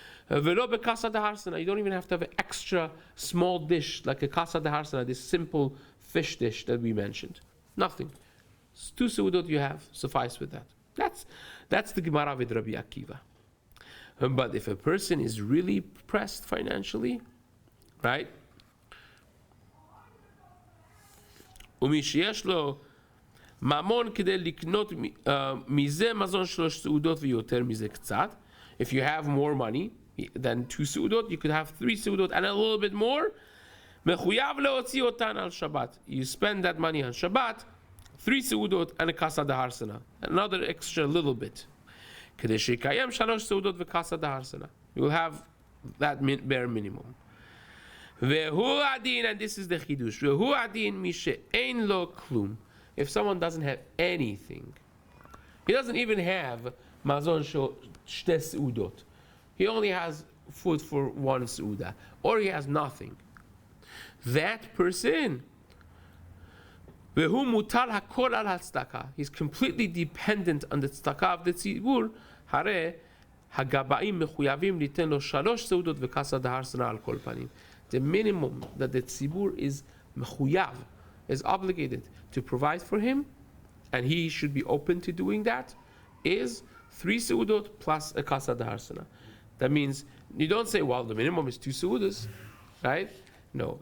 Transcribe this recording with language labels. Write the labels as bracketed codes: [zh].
[en] Ve'lo be'kasa deharsana. You don't even have to have an extra small dish like a kasa deharsana, this simple fish dish that we mentioned. Nothing. 2 seudot you have, suffice with that. That's the Gemara with Rabbi Akiva. But if a person is really pressed financially, right? [he] ומי שיש לו ממון כדי לקנות מזה מזון 3 סעודות ויותר מזה קצת. [en] If you have more money than 2 סעודות, you could have 3 סעודות and a little bit more. מחויב להוציא אותן על שבת. You spend that money on Shabbat, 3 סעודות and a kasa deharsana, another extra little bit. [he] כדי שיקיים 3 סעודות וכasa deharsana. [en] You will have that bare minimum. והוא הדין, and this is the chidush. [he] והוא הדין מי שאין לו כלום. [en] If someone doesn't have anything, he doesn't even have mazon shte seudot. He only has food for 1 seuda, or he has nothing. [he] That person, והוא מוטל הכל על הצדקה. [en] He's completely dependent on the tzedakah of the tzibur. [he] הרי הגבאים מחויבים ליתן לו 3 סעודות וכסה דהרסנה על כל פנים. [en] The minimum that the tzibur is mechuyav, is obligated to provide for him, and he should be open to doing that, is 3 seudot plus a kasa deharsana. That means you don't say, well, the minimum is 2 seudas, right? No.